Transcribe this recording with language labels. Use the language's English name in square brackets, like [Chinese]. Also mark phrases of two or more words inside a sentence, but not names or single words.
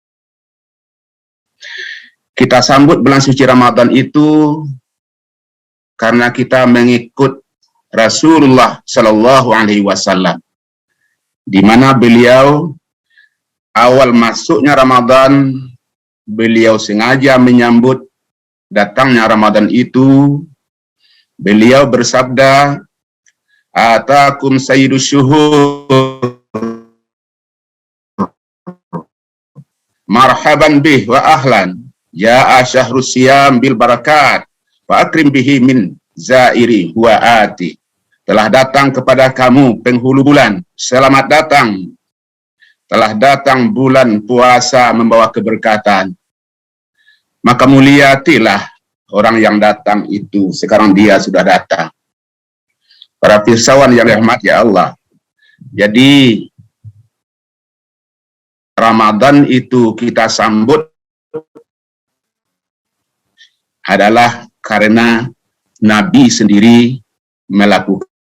[Malay] Kita sambut bulan suci Ramadan itu karena kita mengikut Rasulullah [Arabic] صلى الله عليه وسلم, [Malay] di mana beliau awal masuknya Ramadan, beliau sengaja menyambut datangnya Ramadan itu. Beliau bersabda, [Arabic] "أتاكم سيد الشهور، مرحبا به وأهلا، يا شهر الصيام بالبركات، وأكرم به من زائر هو آت." [Malay] Telah datang kepada kamu penghulu bulan, selamat datang. Telah datang bulan puasa membawa keberkatan, maka muliatilah orang yang datang itu. Sekarang dia sudah datang. Para pirsawan yang dirahmati Allah, jadi Ramadan itu kita sambut adalah karena Nabi sendiri melakukannya.